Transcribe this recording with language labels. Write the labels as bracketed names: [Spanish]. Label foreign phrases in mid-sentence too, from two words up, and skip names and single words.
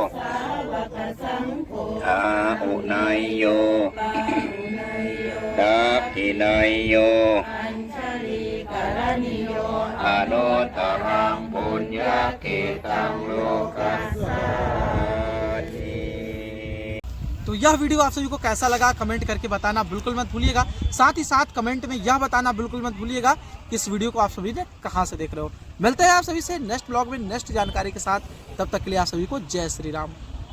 [Pali] อาอุนายโยดักขินายโยอนุตตรังปุญญาเกตังโลกัสสาติ [Hindi] तो यह वीडियो आप सभी को कैसा लगा कमेंट करके बताना बिल्कुल मत भूलिएगा। साथ ही साथ कमेंट में यह बताना बिल्कुल मत भूलिएगा कि इस वीडियो को आप सभी ने कहां से देख रहे हो। मिलते हैं आप सभी से [English] next blog [Hindi] में नेक्स्ट जानकारी के साथ। तब तक के लिए आप सभी को जय श्री राम।